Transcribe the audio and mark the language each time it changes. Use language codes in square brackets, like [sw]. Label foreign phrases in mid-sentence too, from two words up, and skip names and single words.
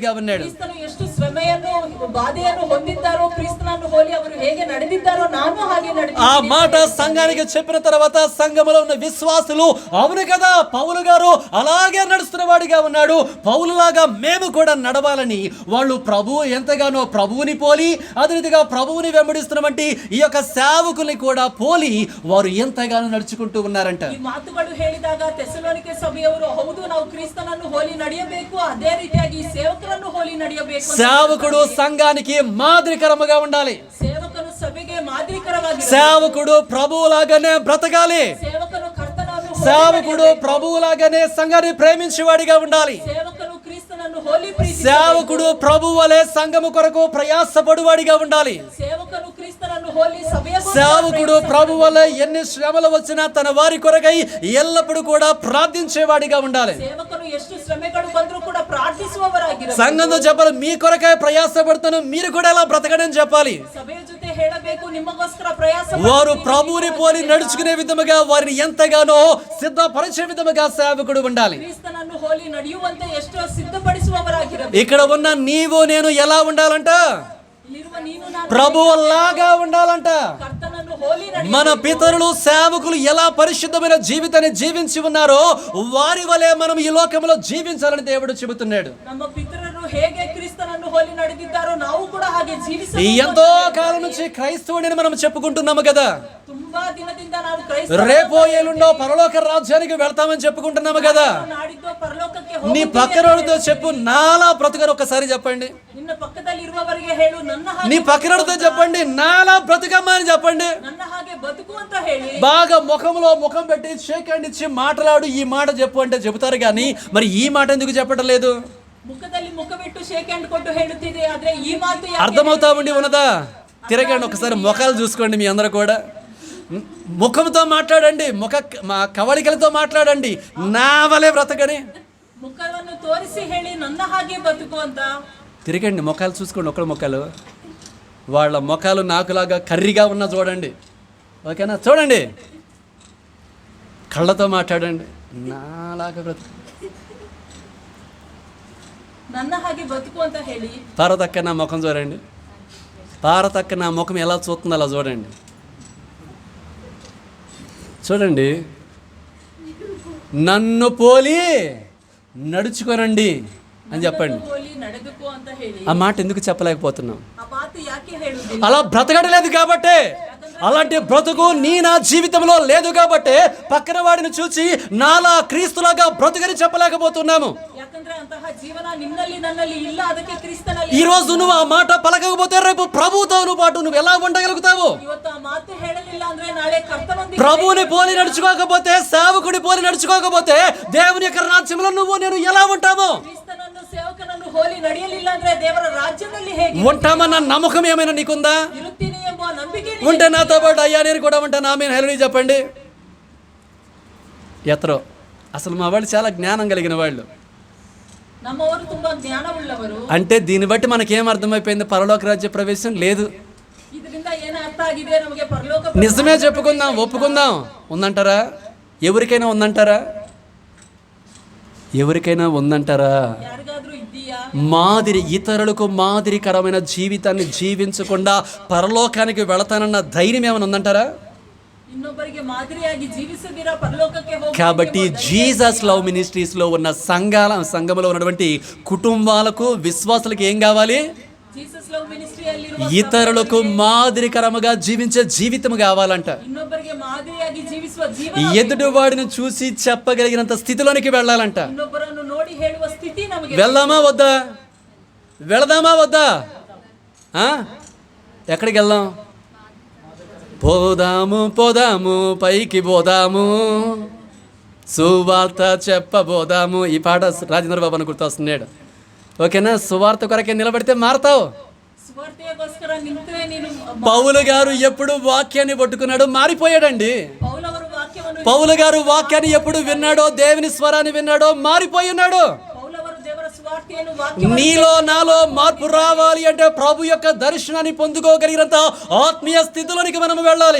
[kn] ಕ್ರಿಸ್ತನು ಎಷ್ಟು ಶ್ರಮೆ ಬಾಧೆಯನ್ನು ಹೊಂದಿದ್ದಾರೋ, ಕ್ರಿಸ್ತನನ್ನು ಹೋಲಿ ಅವರು ಹೇಗೆ ನಡೆದಿದ್ದಾರೋ ನಾನು ಹಾಗೆ [te] ఆ [kn] ನಡೆದಿದ್ದೇನೆ. [te] మాట సంఘానికి చెప్పిన తర్వాత సంఘములో ఉన్న విశ్వాసులు అవును కదా పౌలు గారు అలాగే నడుస్తున్న వాడిగా ఉన్నాడు, పౌలులాగా మేము కూడా నడవాలని వాళ్ళు ప్రభువు ఎంతగానో ప్రభువుని పోలి అదే రీతిగా ప్రభువుని వెంబడిస్తున్నటువంటి ఈ యొక్క సేవకుల్ని కూడా పోలి వారు ఎంతగానో నడుచుకుంటూ ఉన్నారంట. [kn] ಈ ಮಾತುಗಳು ಹೇಳಿದಾಗ ಥೆಸಲೋನಿಕೆ ಸಭೆಯವರು ಹೌದು ನಾವು ಕ್ರಿಸ್ತನನ್ನು ಹೋಲಿ ನಡೆಯಬೇಕು, ಅದೇ ರೀತಿಯಾಗಿ ಈ ಸೇವಕರನ್ನು ಹೋಲಿ ನಡೆಯಬೇಕು. [te] సేవకుడు సంఘానికి మాదిరికరముగా ఉండాలి. [kn] ಸೇವಕನು ಸಭೆಗೆ ಮಾದರಿಕರವಾಗಿ, [te] సేవకుడు ప్రభువులాగానే బ్రతకాలి. [kn] ಸೇವಕನು ಕರ್ತನನ್ನು ಹೋಲಿ [te] సేవకుడు [kn] ನಡೆಯಬೇಕು. [te] ప్రభువులాగానే సంఘాన్ని ప్రేమించేవాడిగా ఉండాలి. [kn] ಸೇವಕನು ಕ್ರಿಸ್ತನನ್ನು ಹೋಲಿ ಪ್ರೀತಿಸಬೇಕು. [te] సేవకుడు ప్రభు వలె సంఘము కొరకు ప్రయాసపడువాడిగా ఉండాలి. [kn] ಸೇವಕನು ಕ್ರಿಸ್ತನನ್ನು ಹೋಲಿ ಸಭೆಯ [te] సేవకుడు ప్రభు వలె ఎన్ని శ్రమలు వచ్చినా తన వారి కొరకై ఎల్లప్పుడూ కూడా ప్రార్థించేవాడిగా ఉండాలి. [kn] ಸೇವಕನು ಎಷ್ಟು ಶ್ರಮೆಗಳು ಬಂದರೂ ಕೂಡ ಪ್ರಾರ್ಥಿಸುವವರಾಗಿರಬೇಕು. [te] సంఘంతో చెప్పాలి మీ కొరకై ప్రయాసపడుతాను, మీరు కూడా ఎలా బ్రతకడం చెప్పాలి. [kn] ಸಭೆಯ ಜೊತೆ ಹೇಳಬೇಕು ನಿಮಗೋಸ್ಕರ ಪ್ರಯಾಸ [te] వారు [kn] ಪಡುತ್ತೀನಿ. [te] ప్రభువుని పోలి నడుచుకునే విధముగా వారిని ఎంతగానో సిద్ధపరిచే విధముగా సేవకుడు ఉండాలి. [kn] ಕ್ರಿಸ್ತನನ್ನು ಹೋಲಿ ನಡೆಯುವಂತೆ ಎಷ್ಟೋ ಸಿದ್ಧಪಡಿಸುವವರಾಗಿರಬೇಕು. [te] ఇక్కడ ఉన్న నీవు నేను ఎలా ఉండాలంట? [kn] ಇಲ್ಲಿರುವ ನೀನು ನಾನು [te] ప్రభువులాగా ఉండాలంట. [kn] ಕರ್ತನನ್ನು ಹೋಲಿ [te] మన పితరులు సేవకులు ఎలా పరిశుద్ధమైన జీవితాన్ని జీవించి ఉన్నారో వారి వలె మనం ఈ లోకంలో జీవించాలని దేవుడు చెబుతున్నాడు. [kn] ನಮ್ಮ ಪಿತರರು ಹೇಗೆ ಕ್ರಿಸ್ತನನ್ನು ಹೋಲಿ ನಡೆದಿದ್ದಾರೋ ನಾವು ಕೂಡ ಹಾಗೆ [te] ఈ [kn] ಜೀವಿಸಬೇಕು. [te] ఎంతో కాలం నుంచి క్రైస్తవుడిని మనం చెప్పుకుంటున్నాము కదా. [kn] ತುಂಬಾ ದಿನದಿಂದ ನಾವು ಕ್ರೈಸ್ತ [te] రేపో ఎల్లుండో పరలోక రాజ్యానికి వెళ్తామని చెప్పుకుంటున్నాము కదా. [kn] ನಾಡಿದ್ದು ಪರಲೋಕಕ್ಕೆ [te] నీ [kn] ಹೋಗುತ್ತೇವೆ [te] పక్కనోడితో [kn] ಅಂತ [te] చెప్పు నాలా బ్రతుకని ఒకసారి చెప్పండి. [kn] ನಿನ್ನ ಪಕ್ಕದಲ್ಲಿ ಇರುವವರಿಗೆ ಹೇಳು ನನ್ನ ಹಾಗೆ [te] నీ పక్కనోడితో చెప్పండి నాలా బ్రతుకమ్మా అని చెప్పండి. [kn] ನನ್ನ ಹಾಗೆ ಬದುಕು ಅಂತ ಹೇಳಿ [te] బాగా ముఖంలో ముఖం పెట్టి [en] shake hand [te] ఇచ్చి మాట్లాడు, ఈ మాట చెప్పు అంటే చెబుతారు కానీ మరి ఈ మాట ఎందుకు చెప్పడం లేదు? [kn] ಮುಖದಲ್ಲಿ ಮುಖವಿಟ್ಟು [en] shake hand [kn] ಕೊಟ್ಟು ಹೇಳುತ್ತಿದೆ, ಆದ್ರೆ ಈ ಮಾತು ಯಾಕೆ [te] అర్థమవుతా ఉండి ఉన్నదా? తిరగండి ఒకసారి ముఖాలు చూసుకోండి. మీ అందరూ కూడా ముఖంతో మాట్లాడండి, మా కవళికలతో మాట్లాడండి, నా వలే బ్రతకని. [kn] ಮುಖವನ್ನು ತೋರಿಸಿ ಹೇಳಿ ನನ್ನ ಹಾಗೆ ಬದುಕು ಅಂತ. [te] తిరగండి ముఖాలు చూసుకోండి, ఒకళ్ళ ముఖాలు. వాళ్ళ ముఖాలు నాకులాగా కర్రీగా ఉన్నా చూడండి, ఓకేనా? చూడండి, కళ్ళతో మాట్లాడండి, నాలాగా బ్రతుకు. [kn] ನನ್ನ ಹಾಗೆ ಬದುಕು ಅಂತ ಹೇಳಿ [te] పారతక్క నా ముఖం చూడండి, పారతక్క నా ముఖం ఎలా చూస్తుందో అలా చూడండి. చూడండి, నన్ను పోలి నడుచుకోనండి అని చెప్పండి. [kn] ಹೋಲಿ ನಡೆದುಕೋ ಅಂತ ಹೇಳಿ [te] ఆ మాట ఎందుకు చెప్పలేకపోతున్నాం? [kn] ಆ ಮಾತು ಯಾಕೆ ಹೇಳುವುದಿಲ್ಲ? [te] అలా బ్రతకడలేదు కాబట్టి, అలాంటి బ్రతుకు నా జీవితంలో లేదు కాబట్టి పక్కన వాడిని చూసి నాలా క్రీస్తులాగా బ్రతుకని చెప్పలేకపోతున్నాము. [kn] ಯಾಕಂದ್ರೆ ಅಂತಹ ಜೀವನ ನಿನ್ನಲ್ಲಿ ನನ್ನಲ್ಲಿ ಇಲ್ಲ, ಅದಕ್ಕೆ ಕ್ರಿಸ್ತನಲ್ಲಿ. [te] ఈ రోజు నువ్వు ఆ మాట పలకకపోతే రేపు ప్రభువుతో పాటు నువ్వు ఎలా ఉండగలుగుతావు? [kn] ಇವತ್ತು ಆ ಮಾತು ಹೇಳಲಿಲ್ಲ ಅಂದ್ರೆ ನಾಳೆ ಕರ್ತನೊಂದಿಗೆ [te] ప్రభువుని పోలి నడుచుకోకపోతే, సేవకుడి పోలి నడుచుకోకపోతే దేవుని యొక్క రాజ్యంలో నువ్వు నేను ఎలా ఉంటాము? [kn] ಕ್ರಿಸ್ತನನ್ನು ಸೇವಕನನ್ನು ಹೋಲಿ ನಡೆಯಲಿಲ್ಲ ಅಂದ್ರೆ ದೇವರ ರಾಜ್ಯದಲ್ಲಿ ಹೇಗೆ [te] ఉంటామన్న నమ్మకం ఏమైనా నీకుందా? [kn] ಇರುತ್ತೀನಿ ಎಂಬ ನಂಬಿಕೆ [te] ఉంటే నాతో పాటు అయ్యా నేను కూడా ఉంటాను, ఆమె హెల్ని చెప్పండి. ఎత్రో అసలు మా వాళ్ళు చాలా జ్ఞానం కలిగిన వాళ్ళు. [kn] ನಮ್ಮವರು ತುಂಬಾ ಜ್ಞಾನವುಳ್ಳವರು. [te] అంటే దీన్ని బట్టి మనకేం అర్థమైపోయింది? పరలోక రాజ్య ప్రవేశం లేదు. [kn] ಇದರಿಂದ ಏನು ಅರ್ಥ ಆಗಿದೆ ನಮಗೆ? ಪರಲೋಕ [te] నిజమే చెప్పుకుందాం, ఒప్పుకుందాం. ఉందంటారా? ఎవరికైనా ఉందంటారా? ఎవరికైనా ఉందంటారా? [kn] ಯಾರಿಗಾದ್ರೂ ಇದೆಯಾ? [te] మాదిరి, ఇతరులకు మాదిరికరమైన జీవితాన్ని జీవించకుండా పరలోకానికి వెళతానన్న ధైర్యం ఏమైనా ఉందంటారా? [kn] ಇನ್ನೊಬ್ಬರಿಗೆ ಮಾದರಿಯಾಗಿ ಜೀವಿಸದಿರ ಪರಲೋಕಕ್ಕೆ ಹೋಗಿ [te] కాబట్టి జీసస్ లవ్ మినిస్ట్రీస్లో ఉన్న సంఘంలో ఉన్నటువంటి కుటుంబాలకు, విశ్వాసులకు ఏం కావాలి? [kn] ಜೀಸಸ್ ಲವ್ ಮಿನಿಸ್ಟ್ರಿಯಲ್ಲಿರುವ [te] ఇతరులకు మాదిరికరముగా జీవించే జీవితం కావాలంట. [kn] ಇನ್ನೊಬ್ಬರಿಗೆ ಮಾದರಿಯಾಗಿ ಜೀವಿಸುವ ಜೀವನ, [te] ఎదుటి వాడిని చూసి చెప్పగలిగినంత స్థితిలోనికి వెళ్ళాలంట. [kn] ಇನ್ನೊಬ್ಬರನ್ನು ನೋಡಿ ಹೇಳುವ ಸ್ಥಿತಿ ನಮಗೆ. [te] వెళ్దామా వద్దా? వెళదామా వద్దా? ఎక్కడికి వెళ్దాం? పోదాము పోదాము పైకి పోదాము, సువార్త చెప్పబోదాము. ఈ పాట రాజేంద్ర బాబు అని గుర్తొస్తున్నాడు, ఓకేనా? సువార్త కొరకే నిలబడితే మారతావు. [kn] ಸುವಾರ್ತೆಗೋಸ್ಕರ ನಿಂತರೆ ನೀನು. [te] పౌలు గారు ఎప్పుడు వాక్యాన్ని పట్టుకున్నాడు, మారిపోయాడండి. [kn] ಪೌಲವರು ವಾಕ್ಯವನ್ನು [te] పౌలు గారు వాక్యాన్ని ఎప్పుడు విన్నాడో, దేవుని స్వరాన్ని విన్నాడో మారిపోయి ఉన్నాడు. [kn] ಪೌಲವರು ದೇವರ ಸುವಾರ್ತೆಯನ್ನು ವಾಕ್ಯವನ್ನು [te] నీలో నాలో మార్పు రావాలి అంటే ప్రభు యొక్క దర్శనాన్ని పొందుకోగలిగినంత ఆత్మీయ స్థితిలోనికి మనం వెళ్ళాలి.